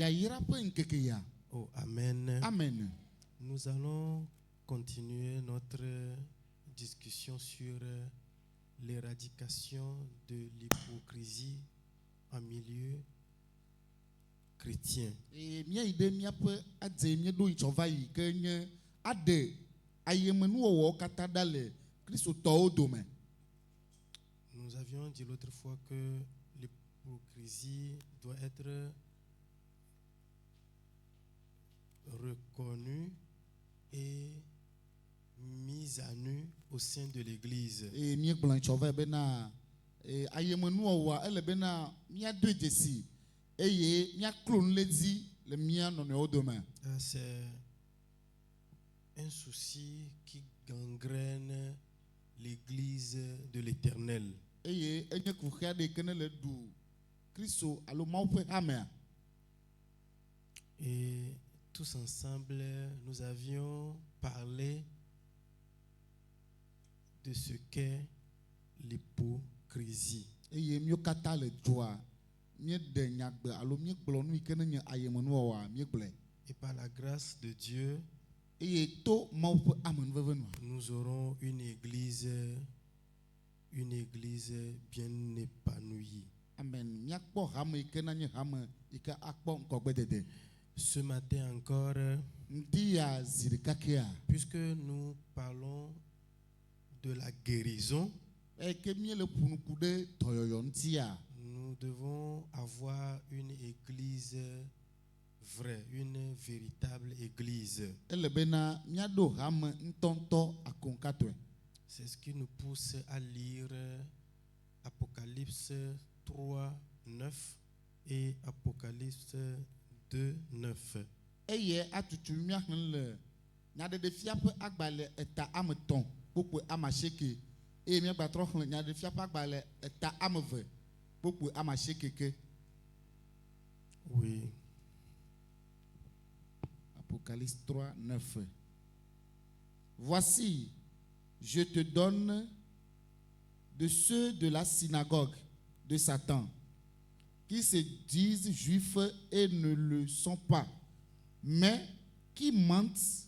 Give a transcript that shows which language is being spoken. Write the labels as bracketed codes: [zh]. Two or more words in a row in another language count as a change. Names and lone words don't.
[fr] Oh, amen. Amen. Nous allons continuer notre discussion sur l'éradication de l'hypocrisie en milieu chrétien. [ee] Et mia ide miaƒe adze mie do itsɔva yi ke nye aɖe ayemenuwɔwɔ katã ɖa le kristotɔwo dome. [fr] Nous avions dit l'autre fois que l'hypocrisie doit être reconnue et mise à nu au sein de l'Église. [ee] Et mie gblɔ itsɔva bena ayemenuwɔwɔa ele bena miado dzesi eye miaklo nu le dzi le mia nɔnɔewo dome. [fr] C'est un souci qui gangrène l'Église de l'Éternel. [ee] Eye enye kuxia ɖe ke ne le ɖu Kristo alo Mawu ƒe hamea. [fr] Et tous ensemble, nous avions parlé de ce qu'est l'hypocrisie. [ee] Eye mio katã le dzoa míeɖe nyagbe alo míegblɔ nu yi ke ne nye ayemenuwɔwɔa míegblɔe. [fr] Et par la grâce de Dieu, [ee] Eye to Mawu ƒe amenuveve nua, [fr] nous aurons une église bien épanouie. [ee] amen, míakpɔ hame yi ke nanye hame yi ke akpɔ ŋkɔgbedede. [fr] Ce matin encore, [ee] Ŋdi ya zi ɖeka kea, [fr] puisque nous parlons de la guérison, [ee] eye ke míele ƒonuku ɖe dɔyɔyɔ ŋutia, [fr] nous devons avoir une église vraie, une véritable église. [ee] ele bena míaɖo hame ŋutɔŋutɔ akoŋkatɔe. [fr] C'est ce qui nous pousse à lire Apocalypse 3, 9 et Apocalypse 2, 9. [ee] Eye atutu míaxlẽ le nyaɖeɖefia ƒe agbalẽ eta ame tɔ̃ kpokpoe ame asieke eye míagbatrɔ xlẽ nyaɖeɖefia ƒe agbalẽ eta ame eve kpokpoe ame asieke ke. [fr] Oui. Apocalypse 3, 9. Voici, je te donne de ceux de la synagogue de Satan, qui se disent juifs et ne le sont pas, mais qui mentent.